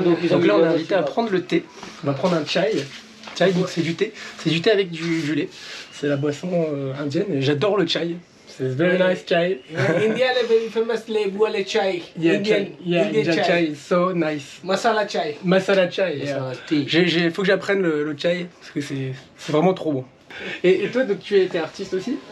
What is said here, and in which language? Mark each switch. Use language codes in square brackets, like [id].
[fr] Donc là on est invité à prendre le thé. On va prendre un chai. Chai, donc c'est du thé. C'est du thé avec du lait. C'est la boisson indienne et j'adore le chai. [en] C'est very nice chai. India is very famous le chai. Yeah, Indian, chai. Yeah, Indian chai. is so nice. Masala chai. Masala chai. Yeah. [fr] Faut que j'apprenne le chai parce que c'est vraiment trop bon. Et toi, donc tu étais artiste aussi?